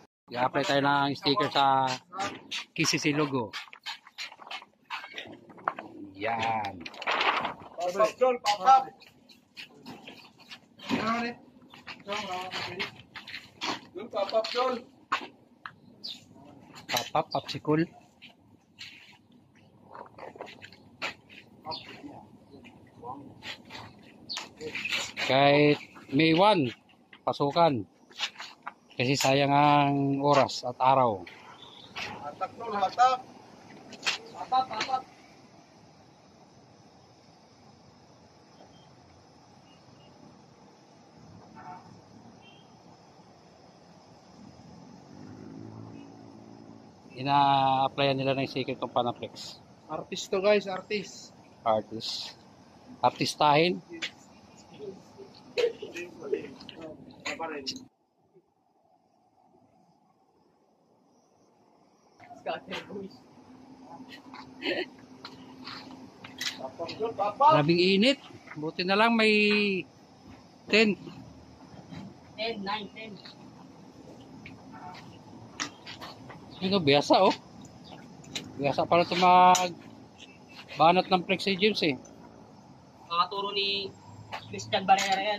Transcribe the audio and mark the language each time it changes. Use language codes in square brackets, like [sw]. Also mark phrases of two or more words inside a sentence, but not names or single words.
[tl] I-apply tayo ng sticker sa KCC logo. Yan. Papap, Jol, papap. Jol, papap, Jol. Papap, popsicle. Kahit May 1, pasukan. Kasi sayang ang oras at araw. Hatak, Jol, hatak. Papap, papap. Ina-applyan nila ng sticker itong Panaflex. Artist to guys, artist. Artistahin. Papap, Jol, papap. Labing init. Buti na lang may 10. 10, 9, 10. Ito, biyasa oh. Biyasa pala ito banat ng flex si James eh. Makaturo ni Christian Barrera yan.